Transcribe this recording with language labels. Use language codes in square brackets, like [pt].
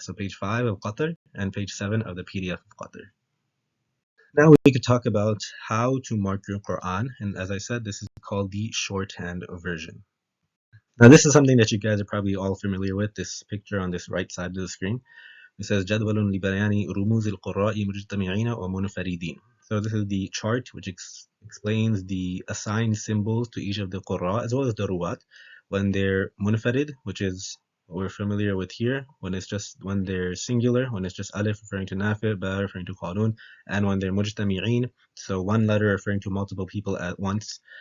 [en] So page 5 of Qatar and page 7 of the PDF of Qatar. Now we could talk about how to mark your Quran, and as I said, this is called the shorthand version. Now this is something that you guys are probably all familiar with, this picture on this right side of the screen. [ar] It says جدول لبيان رموز القراء مجتمعين ومنفردين. [en] So this is the chart which explains the assigned symbols to each of the qurra as well as the ruwat when they're munfarid, which is what we're familiar with here, when they're singular, when it's just alif referring to nafi, ba referring to qalun, and when they're mujtami'een, so one letter referring to multiple people at once.